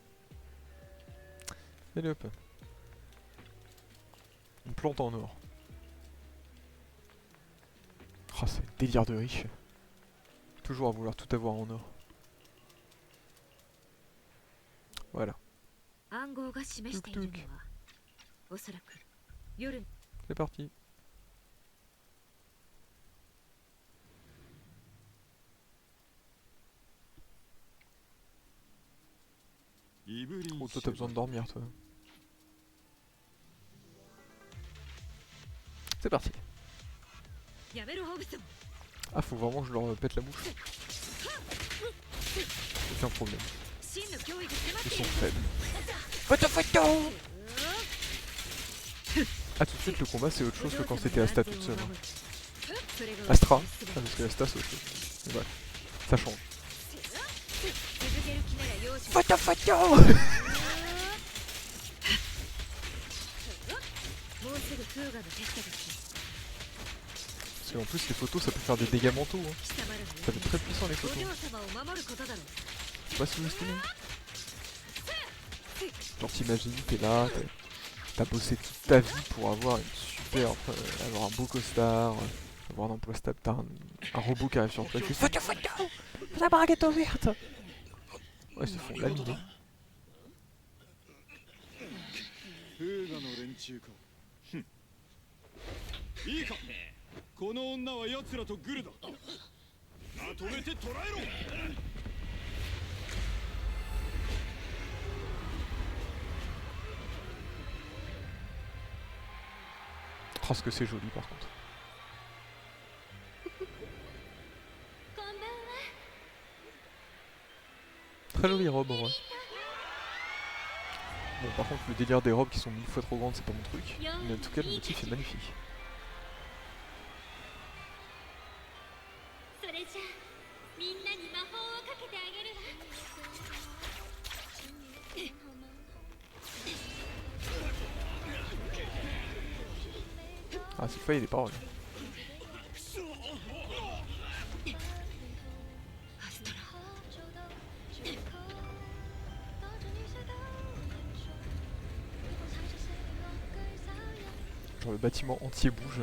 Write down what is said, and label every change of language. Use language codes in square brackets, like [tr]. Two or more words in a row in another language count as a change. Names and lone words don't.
[fr] Allez hop. Une plante en or. délire de riche. Toujours à vouloir tout avoir en or. Voilà. [ja] 暗号が示しているのはおそらく夜 [fr] C'est parti. Oh, toi t'as besoin de dormir toi. C'est parti. [ja] やめろホブソン [fr] Ah, faut vraiment que je leur pète la bouche. Aucun problème. [ja] 真の脅威が迫っ [fr] Ils [ja] てい [fr] sont [ja] る [fr] faibles. Photo photo. Ah, tout de suite le combat c'est autre chose que quand c'était Asta toute seule. Hein. [ja] それが [fr] Astra. Ah, parce que Asta c'est autre chose. Mais voilà. Ça change. [ja] 続ける気なら容赦 [fr] Photo photo. [ja] もうすぐフーガのテストが来 [fr] Parce qu'en plus les photos ça peut faire des dégâts mentaux. Hein. [ja] 貴様らの [fr] Ça peut être très puissant les [ja] お [fr] photos. [ja] 嬢様を守ることだろう [fr] Faut pas sous-estimer. Genre t'imagines, t'es là, t'as bossé toute ta vie pour avoir une super, avoir un beau costard, avoir un emploi stable, t'as un robot qui arrive sur toi qui fait photo photo, la braguette ouverte. Ouais, ils se font laminer. [ja] フーガの連中か。ふん。いいか。この女は奴らとグルだ。まとめて捕らえろ。 [fr] Oh, ce que c'est joli par contre. Très jolie robe en vrai. Bon par contre le délire des robes qui sont 1000 fois trop grandes c'est pas mon truc. Mais en tout cas le motif est magnifique. [ja] それじゃあみんなに魔法をかけてあげるわ [fr] Ah cette fois il y a des paroles. [ja] アストラ [fr] Genre le bâtiment entier bouge.